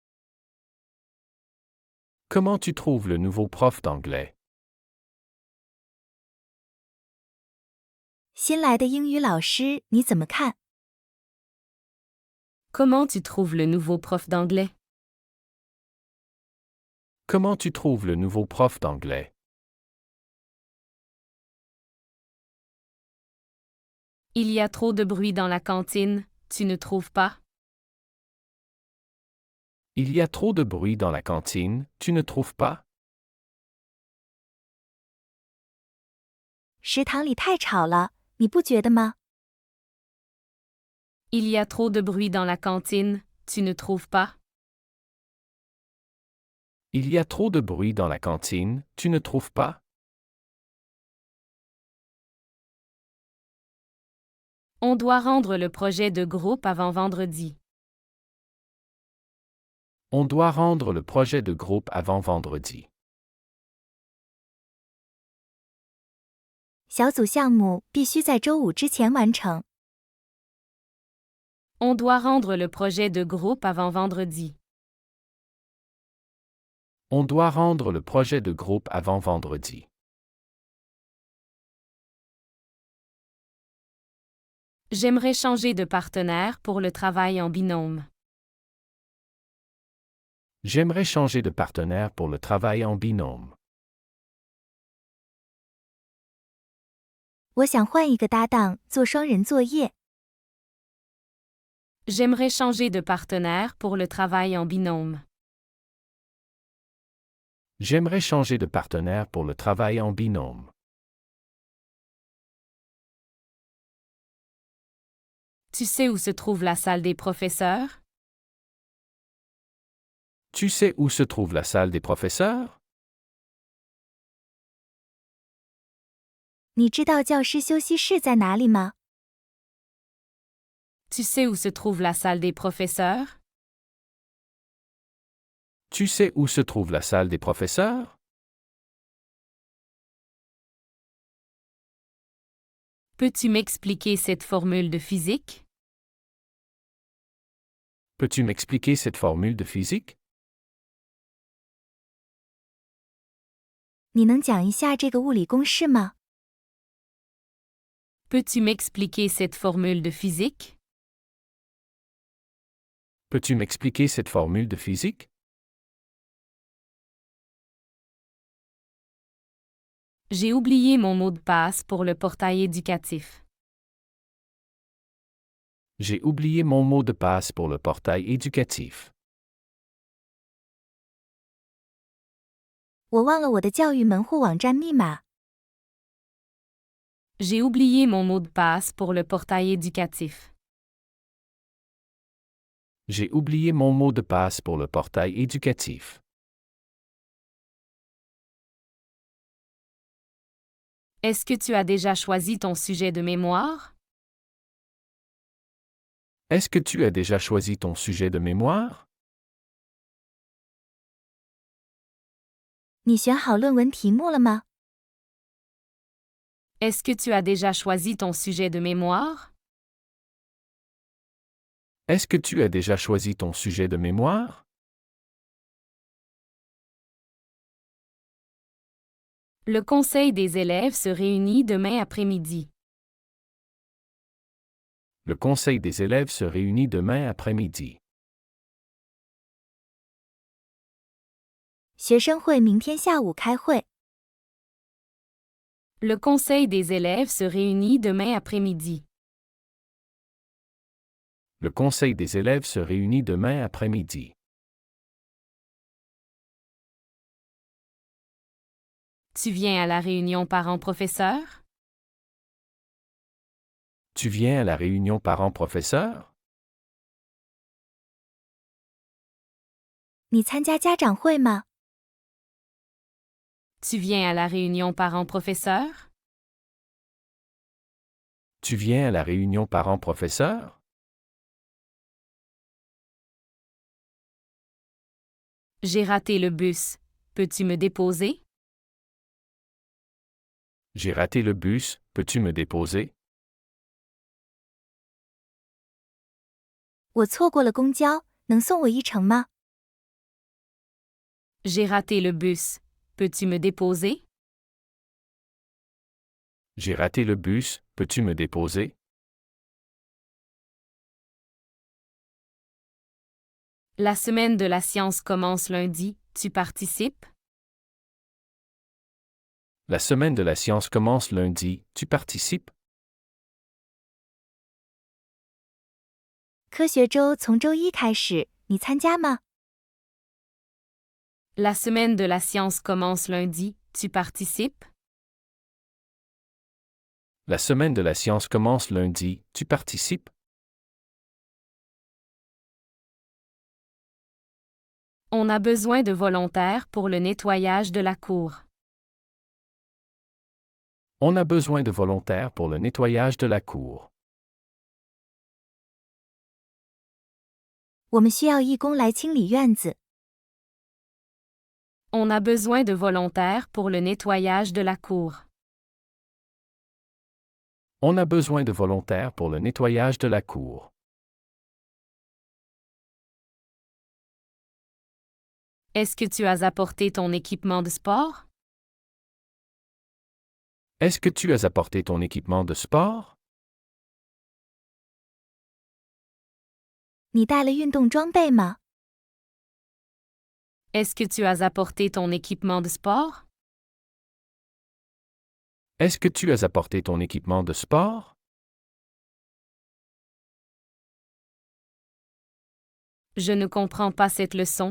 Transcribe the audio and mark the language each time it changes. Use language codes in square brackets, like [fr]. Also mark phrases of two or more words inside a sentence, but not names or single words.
[fr] Comment tu trouves le nouveau prof d'anglais? [zh] 新来的英语老师你怎么看？ [fr] Comment tu trouves le nouveau prof d'anglais? Comment tu trouves le nouveau prof d'anglais? Il y a trop de bruit dans la cantine, tu ne trouves pas? Il y a trop de bruit dans la cantine, tu ne trouves pas? [zh] 食堂里太吵了，你不觉得吗？ [fr] Il y a trop de bruit dans la cantine, tu ne trouves pas? Il y a trop de bruit dans la cantine, tu ne trouves pas? On doit rendre le projet de groupe avant vendredi. On doit rendre le projet de groupe avant vendredi. [zh] 小组项目必须在周五之前完成。 [fr] On doit rendre le projet de groupe avant vendredi. On doit rendre le projet de groupe avant vendredi. J'aimerais changer de partenaire pour le travail en binôme. J'aimerais changer de partenaire pour le travail en binôme. [zh] 我想换一个搭档做双人作业。 [fr] J'aimerais changer de partenaire pour le travail en binôme. J'aimerais changer de partenaire pour le travail en binôme. Tu sais où se trouve la salle des professeurs? Tu sais où se trouve la salle des professeurs? [zh] 你知道教师休息室在哪里吗？ [fr] Tu sais où se trouve la salle des professeurs? Tu sais où se trouve la salle des professeurs? Peux-tu m'expliquer cette formule de physique? Peux-tu m'expliquer cette formule de physique? [zh] 你能讲一下这个物理公式吗？ [fr] Peux-tu m'expliquer cette formule de physique? Peux-tu m'expliquer cette formule de physique? J'ai oublié mon mot de passe pour le portail éducatif. J'ai oublié mon mot de passe pour le portail éducatif. [zh] 我忘了我的教育门户网站密码。 [fr] J'ai oublié mon mot de passe pour le portail éducatif. J'ai oublié mon mot de passe pour le portail éducatif. Est-ce que tu as déjà choisi ton sujet de mémoire? Est-ce que tu as déjà choisi ton sujet de mémoire? [zh] 你选好论文题目了吗？ [fr] Est-ce que tu as déjà choisi ton sujet de mémoire? Est-ce que tu as déjà choisi ton sujet de mémoire? Le conseil des élèves se réunit demain après-midi. Le conseil des élèves se réunit demain après-midi. [zh] 学生会明天下午开会。 [fr] Le conseil des élèves se réunit demain après-midi. Le conseil des élèves se réunit demain après-midi. Tu viens à la réunion parents-professeurs? Tu viens à la réunion parents-professeurs? [zh] 你参加家长会吗？ [fr] Tu viens à la réunion parents-professeurs? Tu viens à la réunion parents-professeurs? J'ai raté le bus. Peux-tu me déposer? J'ai raté le bus, peux-tu me déposer? [zh] 我错过了公交，能送我一程吗？ [fr] J'ai raté le bus. Peux-tu me déposer? J'ai raté le bus, peux-tu me déposer? La semaine de la science commence lundi. Tu participes? La semaine de la science commence lundi, tu participes? [zh] 科学周从周一开始，你参加吗？ [fr] La semaine de la science commence lundi. Tu participes? La semaine de la science commence lundi, tu participes? On a besoin de volontaires pour le nettoyage de la cour. On a besoin de volontaires pour le nettoyage de la cour. [zh] 我们需要义工来清理院子。 [fr] On a besoin de volontaires pour le nettoyage de la cour. On a besoin de volontaires pour le nettoyage de la cour. Est-ce que tu as apporté ton équipement de sport? Est-ce que tu as apporté ton équipement de sport? [zh] 你带了运动装备吗？ [fr] Est-ce que tu as apporté ton équipement de sport? Est-ce que tu as apporté ton équipement de sport? Je ne comprends pas cette leçon.